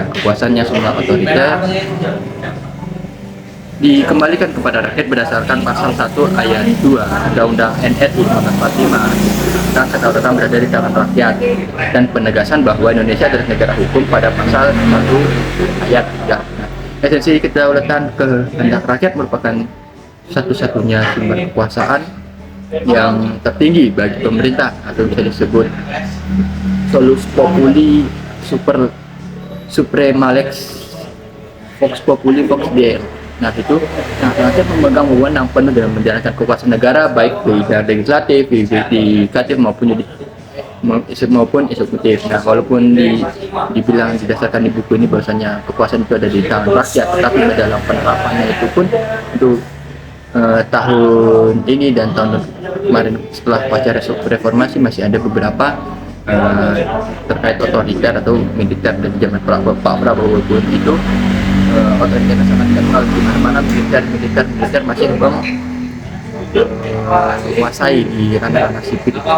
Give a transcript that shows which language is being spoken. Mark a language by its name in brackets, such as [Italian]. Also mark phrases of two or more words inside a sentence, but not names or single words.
[Indonesian] Kekuasaannya semua otoriter dikembalikan kepada rakyat berdasarkan pasal 1 ayat 2 Undang-Undang NRI 1945 tentang kedaulatan berada di tangan rakyat dan penegasan bahwa Indonesia adalah negara hukum pada pasal 1 ayat 3. Nah, esensi kedaulatan kehendak rakyat merupakan satu-satunya sumber kekuasaan yang tertinggi bagi pemerintah atau bisa disebut [Latin] solus populi suprema lex vox populi vox Dei. [Indonesian] Nah itu, rakyat memegang wewenang penuh dalam menjalankan kekuasaan negara baik di legislatif, di yudikatif maupun eksekutif. Nah walaupun dibilang didasarkan di buku ini bahwasanya kekuasaan itu ada di tangan rakyat, tetapi dalam penerapannya itu pun untuk tahun ini dan tahun kemarin setelah pasca reformasi masih ada beberapa terkait otoriter atau militer dari zaman Pak Prabowo pun itu otoriter sangat kental di mana-mana militer masih menguasai di ranah-ranah sipil.